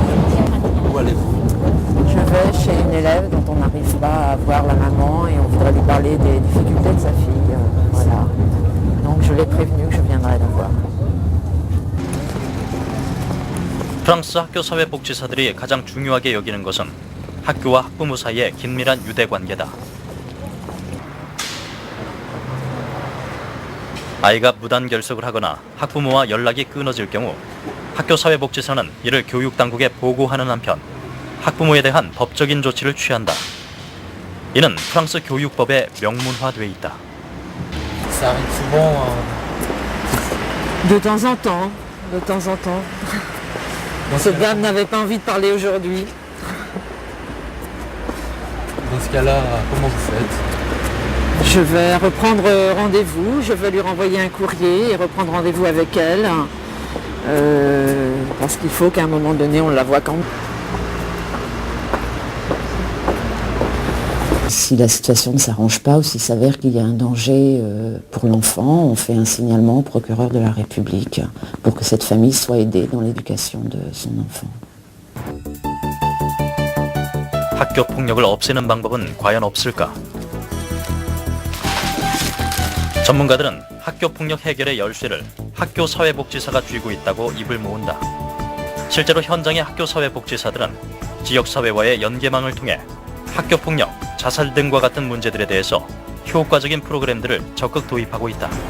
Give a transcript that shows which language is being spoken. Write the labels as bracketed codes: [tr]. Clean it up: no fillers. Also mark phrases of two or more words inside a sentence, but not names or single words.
[fr] Où allez-vous? Je vais chez une élève dont on n'arrive pas à voir la maman et on voudrait lui parler parler des difficultés de sa fille. Voilà. Donc je l'ai prévenu que je viendrai la voir. [ko] 프랑스 학교 사회복지사들이 가장 중요하게 여기는 것은 학교와 학부모 사이의 긴밀한 유대 관계다. 아이가 무단 결석을 하거나 학부모와 연락이 끊어질 경우 학교 사회복지사는 이를 교육당국에 보고하는 한편 학부모에 대한 법적인 조치를 취한다. 이는 프랑스 교육법에 명문화돼 있다. [fr] Ça arrive souvent. De temps en temps, de temps en temps. Cette dame n'avait pas envie de parler aujourd'hui. Dans ce cas-là, comment vous faites? Je vais reprendre rendez-vous, je vais lui renvoyer un courrier et reprendre rendez-vous avec elle. Parce qu'il faut qu'à un moment donné, on la voit quand même. Si la situation ne s'arrange pas ou s'il s'avère qu'il y a un danger pour l'enfant, on fait un signalement au procureur de la République pour que cette famille soit aidée dans l'éducation de son enfant. [ko] 학교 폭력을 없애는 방법은 과연 없을까? 전문가들은 학교 폭력 해결의 열쇠를 학교 사회복지사가 쥐고 있다고 입을 모은다. 실제로 현장의 학교 사회복지사들은 지역사회와의 연계망을 통해 학교 폭력, 자살 등과 같은 문제들에 대해서 효과적인 프로그램들을 적극 도입하고 있다.